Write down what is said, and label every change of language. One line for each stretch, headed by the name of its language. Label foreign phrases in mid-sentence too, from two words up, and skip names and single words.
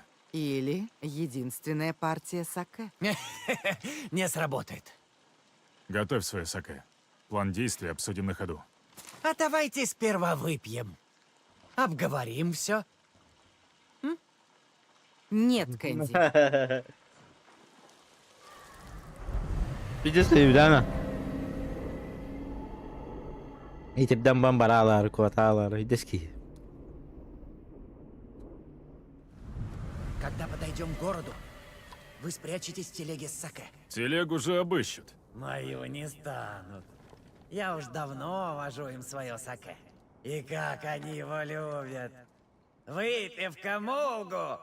Russian: Или единственная партия саке. Не сработает. Готовь свое саке. План действий обсудим на ходу. А давайте сперва выпьем. Обговорим все. Нет, Кэнди. Videosu sevdi Itibden bambaralar, kuvatalar, deski. Когда подойдем к городу, вы спрячетесь в телеге с саке. Телегу же обыщут. Мою не станут. Я уж давно вожу им свое саке. И как они его любят. Выпивка, Мулгу!